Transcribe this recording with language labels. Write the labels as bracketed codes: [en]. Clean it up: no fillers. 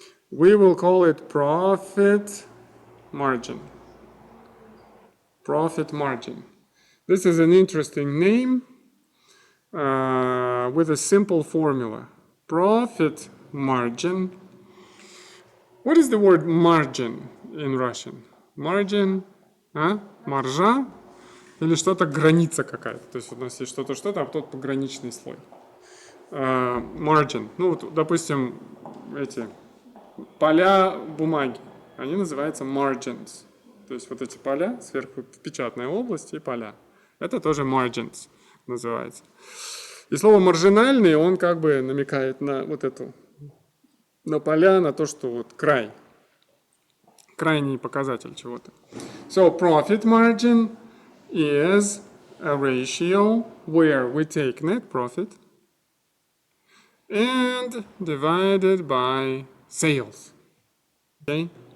[en] We will call it profit margin. Profit margin. This is an interesting name with a simple formula. Profit margin. What is the word margin in Russian? [ru] Margin, маржа или что-то граница какая-то. То есть у нас есть что-то, а потом пограничный слой. Margin. Ну, вот, допустим, эти поля бумаги, они называются margins. То есть вот эти поля, сверху в печатной области и поля. Это тоже margins называется. И слово маржинальный, он как бы намекает на вот эту, на поля, на то, что вот край. Крайний показатель чего-то. [en] So profit margin is a ratio where we take net profit and divided by sales. Okay?